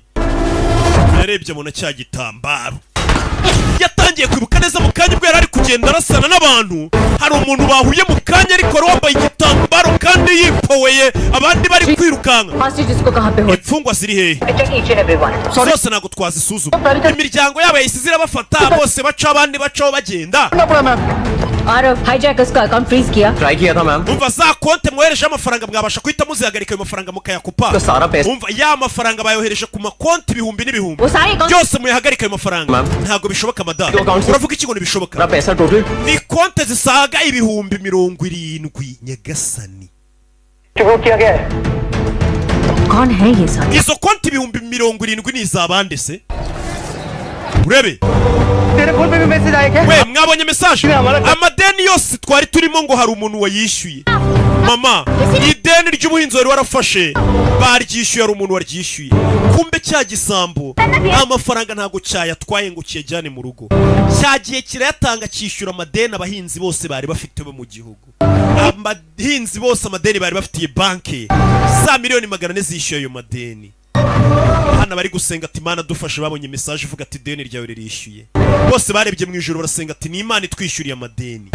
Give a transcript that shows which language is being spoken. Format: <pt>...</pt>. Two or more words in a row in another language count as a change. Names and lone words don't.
<rw>Yarebye mu cya gitambaro. Yatangiye kwibuka neza mu kanya ubwo yari ari kugenda arasana n'abantu. Hari umuntu bahuye mu kanya ariko wambaye igitambaro kandi yipoweye, abandi bari kwirukanka. Imfungwa ziri hehe? Zose ntabwo twazisuzuma. Imiryango yabo yahise irabafata bose baca, abandi bacaho bagenda.</rw> <hi>आरव हाईजैकर्स का अकाउंट फ्रीज किया ट्राई किया था मैम</hi> <rw>umva za konte mwohereje amafaranga mwabasha kuhita muzihagarika ayo mafaranga mukayakupa</rw> <hi>तो सारा पैसा</hi> <rw>umva ya mafaranga bayohereje ku makonti ibihumbi n'ibihumbi</rw> <hi>वो सारे अकाउंट</hi> <rw>byose muyahagarika ayo mafaranga ntago bishoboka madame uravuga iki ngo ntibishoboka</rw> <hi>सारा पैसा टोटल</hi> <rw>ni konte zisaga ibihumbi 70 nyagasani</rw> <hi>वो किया गया है कौन है ये सारे</hi> <rw>izo konti ibihumbi 70 ni izabande se urebe</rw> <hi>तेरे फोन पे भी मैसेज आया क्या</hi> <rw>we mwabonye message amadeni yose twari turimo ngo hari umuntu wayishyuye mama ideni ry'ubuhinzi wari warafashe baryishyuye ari umuntu waryishyuye kumbe cya gisambo amafaranga ntago cyayatwaye ngo kiyajyane mu rugo cyagiye kirayatanga cyishyura amadeni abahinzi bose bari bafite bo mu gihugu abahinzi bose amadeni bari bafitiye banki za miliyoni 400 zishyuye ayo madeni hana bari gusenga ati Mana dufashe babonye message ivuga ati deni ryawe ririshyuye bose barebye mu ijoro barasenga ati ni Imana itwishyuriye amadeni.</rw>